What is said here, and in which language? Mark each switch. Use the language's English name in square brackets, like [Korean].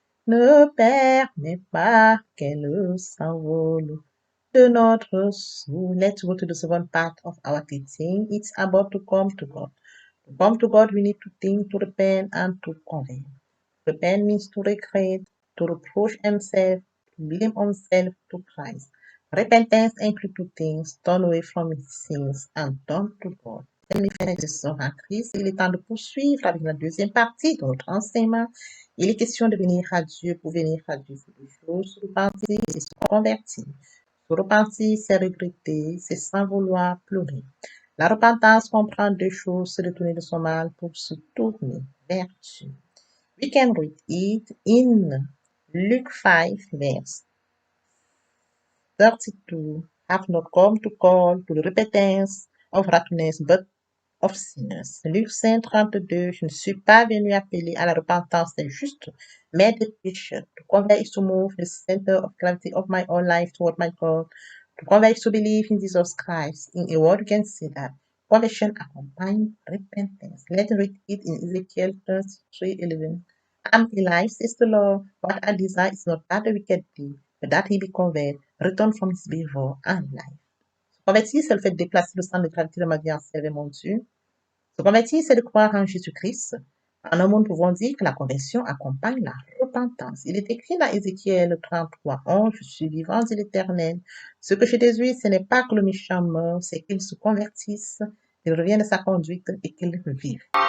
[French] Ne permets pas qu'elle s'envole de notre soul. [English] Let's go to the second part of our teaching. It's about to come to God. To come to God, we need to think, to repent, and to convert. Repent means to regret, to reproach himself, to blame himself to Christ. Repentance includes two things: turn away from sins and turn to God. [French] Mes frères et sœurs en Christ, il est temps de poursuivre avec la deuxième partie de notre enseignement. Il est question de venir à Dieu pour venir à Dieu pour les choses. Se repentir, c'est se convertir. Se repentir, c'est regretter, c'est sans vouloir pleurer. La repentance comprend deux choses: se détourner de son mal pour se tourner vers Dieu. [English] We can read it in Luke 5, verse 32. Have not come to call to the repentance of righteousness, but of sinners. [French] Luc 5, 32. Je ne suis pas venu appeler à la repentance des justes, mais des pécheurs. [English] To convert is to move the center of gravity of my own life toward my God. To convert is to believe in Jesus Christ. In a word, you can see that conversion accompanies repentance. Let's read it in Ezekiel 33:11. I'm alive, says the Lord. What I desire is not that the wicked do, but that he be converted, return from his behavior and life. [French] Se convertir, c'est le fait de déplacer le centre de gravité de ma vie en servir mon Dieu. Se convertir, c'est de croire en Jésus-Christ. En un mot, nous pouvons dire que la conversion accompagne la repentance. Il est écrit dans Ézéchiel 33:11, je suis vivant, dit l'Éternel. Ce que je désire, ce n'est pas que le méchant meure, c'est qu'il se convertisse, qu'il revienne de sa conduite et qu'il vive.